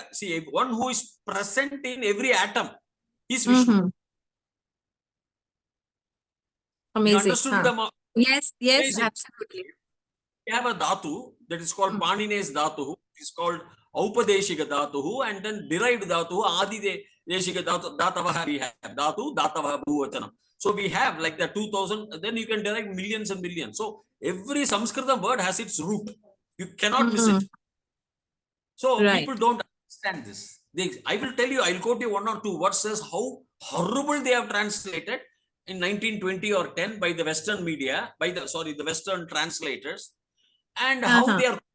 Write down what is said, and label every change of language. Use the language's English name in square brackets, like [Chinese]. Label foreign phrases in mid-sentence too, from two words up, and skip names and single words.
[English] See, one who is present in every atom is Vishnu. Amazing. You understood the Yes, amazing. Absolutely. We have a dhatu that is called Panine's dhatu. It is called [Sanskrit] औपदेशिक धातु, [English] and then derived dhatu, [Sanskrit] आदि देशिक धातवः [English] we have. [Sanskrit] धातु, धातवः बहुवचनम्. [English] So we have like the 2000, then you can derive millions and millions. So every Sanskrit word has its root. You cannot miss it. So people don't understand this. I will tell you, I'll quote you one or two verses how horrible they have translated in 1920 or 10 by the Western media, the Western translators, and how they are.